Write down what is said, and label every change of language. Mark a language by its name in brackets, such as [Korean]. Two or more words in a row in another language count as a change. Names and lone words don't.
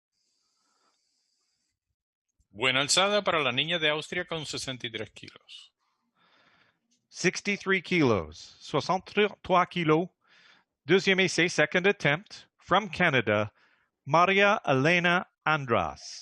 [Spanish] Buena alzada para la niña de Austria con 63 kilos. 63 kilos, 63 kilos. [French] Deuxième essai, [English] second attempt, from Canada, Maria Elena Andras.